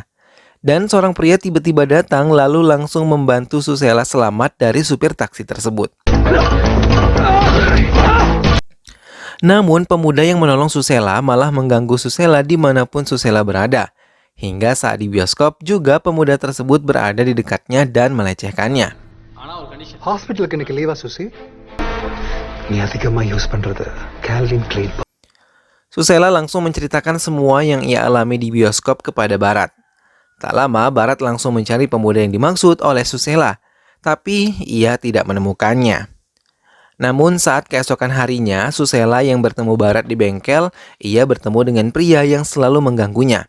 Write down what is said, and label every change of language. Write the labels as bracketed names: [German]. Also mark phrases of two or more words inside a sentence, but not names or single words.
[Indonesian] Dan seorang pria tiba-tiba datang lalu langsung membantu Susela selamat dari supir taksi tersebut. Namun pemuda yang menolong Susela malah mengganggu Susela dimanapun Susela berada. Hingga saat di bioskop juga pemuda tersebut berada di dekatnya dan melecehkannya. [Tamil] ஹாஸ்பிட்டலுக்கு இன்னைக்கு லீவா சுசி? நீ அதிகமா யூஸ் பண்றது கால்வின் கிளீன். [Indonesian] Susela langsung menceritakan semua yang ia alami di bioskop kepada Barat. Tak lama Barat langsung mencari pemuda yang dimaksud oleh Susela, tapi ia tidak menemukannya. Namun saat keesokan harinya, Susela yang bertemu Barat di bengkel, ia bertemu dengan pria yang selalu mengganggunya.